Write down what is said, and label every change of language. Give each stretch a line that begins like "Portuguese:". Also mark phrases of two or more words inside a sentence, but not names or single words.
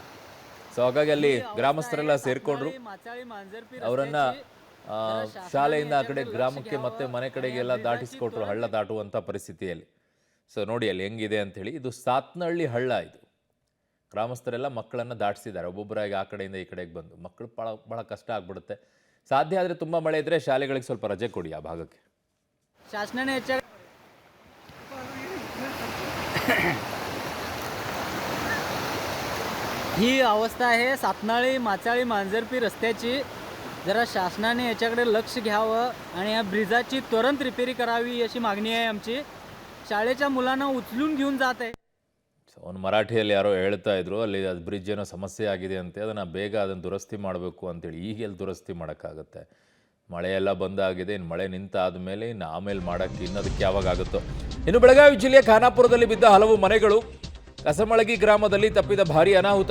Kannada: ಸೊ ಹಾಗಾಗಿ ಅಲ್ಲಿ ಗ್ರಾಮಸ್ಥರೆಲ್ಲ ಸೇರ್ಕೊಂಡ್ರು. ಅವರನ್ನ ಶಾಲೆಯಿಂದ ಆ ಕಡೆ ಗ್ರಾಮಕ್ಕೆ ಮತ್ತೆ ಮನೆ ಕಡೆಗೆಲ್ಲ ದಾಟಿಸ್ಕೊಟ್ರು ಹಳ್ಳ ದಾಟುವಂತ ಪರಿಸ್ಥಿತಿಯಲ್ಲಿ. ಸೊ ನೋಡಿ ಅಲ್ಲಿ ಹೆಂಗಿದೆ ಅಂತ ಹೇಳಿ. ಇದು ಸಾತ್ನಹಳ್ಳಿ ಹಳ್ಳ. ಇದು ಗ್ರಾಮಸ್ಥರೆಲ್ಲ ಮಕ್ಕಳನ್ನ ದಾಟಿಸಿದ್ದಾರೆ. ಒಬ್ಬೊಬ್ಬರಾಗಿ ಆ ಕಡೆಯಿಂದ ಈ ಕಡೆಗೆ ಬಂದು ಮಕ್ಕಳು ಬಹಳ ಕಷ್ಟ ಆಗ್ಬಿಡುತ್ತೆ. ಸಾಧ್ಯ ಆದರೆ ತುಂಬಾ ಮಳೆ ಇದ್ರೆ ಶಾಲೆಗಳಿಗೆ ಸ್ವಲ್ಪ ರಜೆ ಕೊಡಿ ಆ ಭಾಗಕ್ಕೆ.
Marathi: ही अवस्था आहे सातनाळी माचाळी मांजरपी रस्त्याची. जरा शासनाने याच्याकडे लक्ष घ्यावं आणि या ब्रिजाची त्वरित रिपेरी करावी अशी मागणी आहे आमची. शाळेच्या मुलांना उचलून घेऊन जात आहे.
Kannada: ಅವನು ಮರಾಠಿಯಲ್ಲಿ ಯಾರೋ ಹೇಳ್ತಾ ಇದ್ರು, ಅಲ್ಲಿ ಅದು ಬ್ರಿಡ್ಜ್ ಏನೋ ಸಮಸ್ಯೆ ಆಗಿದೆ ಅಂತೆ, ಅದನ್ನು ಬೇಗ ಅದನ್ನು ದುರಸ್ತಿ ಮಾಡಬೇಕು ಅಂತೇಳಿ. ಈಗೆಲ್ಲಿ ದುರಸ್ತಿ ಮಾಡೋಕ್ಕಾಗುತ್ತೆ? ಮಳೆ ಎಲ್ಲ ಬಂದಾಗಿದೆ. ಇನ್ನು ಮಳೆ ನಿಂತಾದ ಮೇಲೆ ಇನ್ನು ಆಮೇಲೆ ಮಾಡೋಕ್ಕೆ ಇನ್ನದಕ್ಕೆ ಯಾವಾಗ ಆಗುತ್ತೋ. ಇನ್ನು ಬೆಳಗಾವಿ ಜಿಲ್ಲೆಯ ಖಾನಾಪುರದಲ್ಲಿ ಬಿದ್ದ ಹಲವು ಮನೆಗಳು. ಕಸಮಳಗಿ ಗ್ರಾಮದಲ್ಲಿ ತಪ್ಪಿದ ಭಾರೀ ಅನಾಹುತ.